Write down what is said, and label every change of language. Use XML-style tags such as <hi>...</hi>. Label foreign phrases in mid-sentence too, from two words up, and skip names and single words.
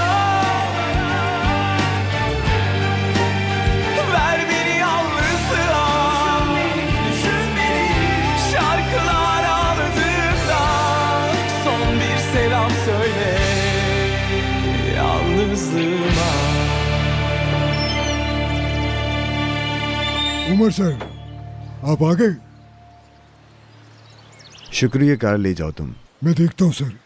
<tr>Ver beni yalnızlığa, düşün beni şarkılar ağladığında. Son bir selam söyle yalnızlığıma.</tr> <hi>उमर सर, आप आ गए? शुक्रिया, कार ले जाओ तुम। मैं देखता हूँ सर।</hi>